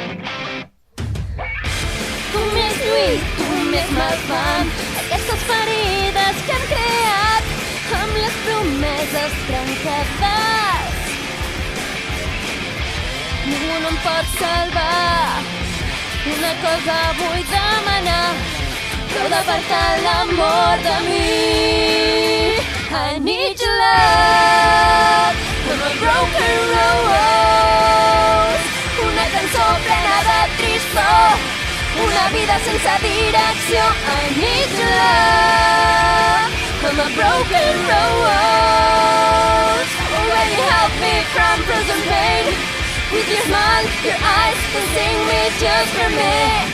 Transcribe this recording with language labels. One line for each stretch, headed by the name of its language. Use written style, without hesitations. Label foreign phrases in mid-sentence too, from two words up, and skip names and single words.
Catalan: Tu més lluït, tu més malfam, aquestes ferides que hem creat amb les promeses trencades. Ningú no em pot salvar. Una cosa vull demanar, prou d'apartar l'amor de mi.
English: I need your love, I'm a broken rose.
Catalan: Una cançó plena de tristor, una vida sense direcció.
English: I need your love, I'm a broken rose. Oh, will you help me from frozen pain? With your smile, your eyes can sing me, just remain.